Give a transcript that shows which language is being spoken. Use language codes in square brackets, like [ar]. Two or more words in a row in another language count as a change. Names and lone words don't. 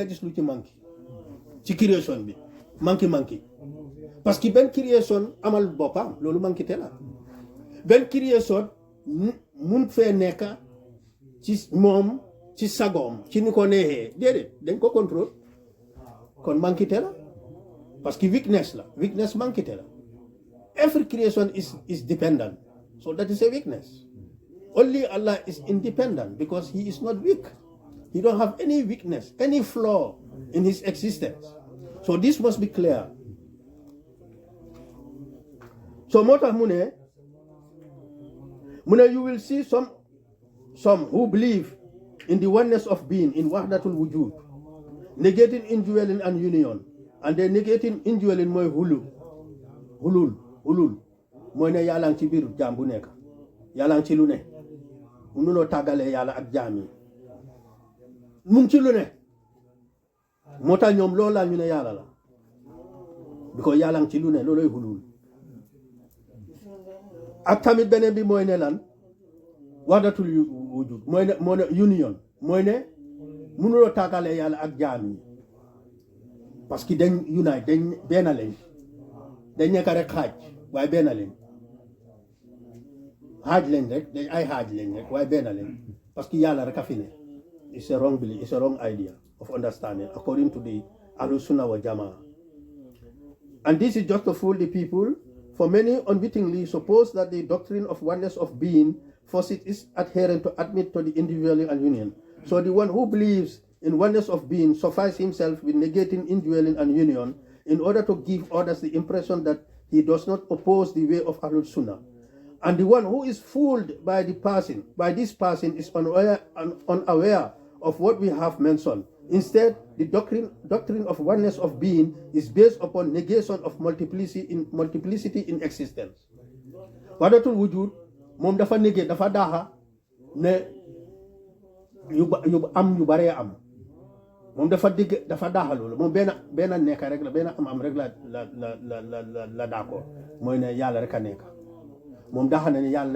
[wo] gis lu ci manki ci création bi manki [fr] parce que [wo] benn création amal boppam loolu manki te la benn création mun fee nekk ci moom ci sagoom ci ni ko neexee déedéet dañ ko contrôle kon manki te la [fr] parce que [wo] weakness manki te la [en] every creation is dependent so that is a weakness. Only Allah is independent because he is not weak. He don't have any weakness, any flaw in his existence. So this must be clear. So [wo] mota mune [en] you will see some who believe in the oneness of being, in [ar] وحدة الوجود, [en] negating indwelling and union. And they negating indwelling [wo] moy hulul moy ne yàlla ci biir jaam bu nekk yàlla ci lu ne mënuloo tàggalee yàlla ak jaam yi mu ngi ci lu ne moo tax ñoom loolu la ñu ne yàlla la because yàlla ci lu ne looloy hulul ak tamit beneen bi mooy ne lan [ar] وحدة الوجود [wo] mooy ne union mooy ne mënuloo tàggalee yàlla ak jaam yi [fr] parce que [wo] dañ unite dañ benn lañ dañ nekk rek xaaj waaye benn lañ xaaj lañ rek dañ ay xaaj lañ rek waaye benn lañ parce que yàlla rek a fi ne [en] it's a wrong belief, it's a wrong idea of understanding according to the Ahlus Sunnah wal Jamaa. And this is just to fool the people For many unwittingly suppose that the doctrine of oneness of being forces its adherent to admit to the individual and union. So the one who believes in oneness of being suffices himself with negating indwelling and union in order to give others the impression that he does not oppose the way of Ahlul Sunnah. And the one who is fooled by this person is unaware of what we have mentioned. Instead, the doctrine of oneness of being is based upon negation of multiplicity in existence. [ar] وحدة الوجود [wo] moom dafa négé dafa daaxa ne yu bare am moom dafa daaxa loolu moom benn nekk rek la benn am rek la d'accord mooy ne yàlla rek a nekk moom daaxa ne yàlla